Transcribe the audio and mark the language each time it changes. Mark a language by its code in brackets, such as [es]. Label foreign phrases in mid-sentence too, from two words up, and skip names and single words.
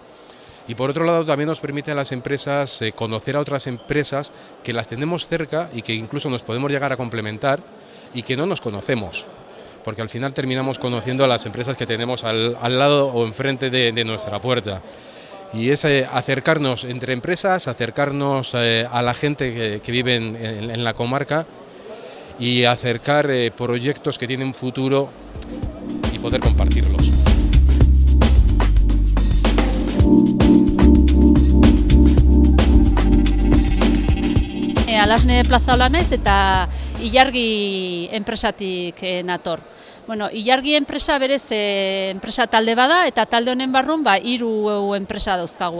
[es] Y por otro lado también nos permite a las empresas conocer a otras empresas que las tenemos cerca y que incluso nos podemos llegar a complementar y que no nos conocemos, porque al final terminamos conociendo a las empresas que tenemos al lado o enfrente de nuestra puerta. Y es acercarnos entre empresas, acercarnos a la gente que vive en la comarca y acercar proyectos que tienen futuro y poder compartirlos. [eu] Alasne Plazaola naiz eta Ilargi enpresatik nator. Bueno, Ilargi enpresa berez enpresa talde bada eta talde honen barrun 3 enpresa dauzkagu.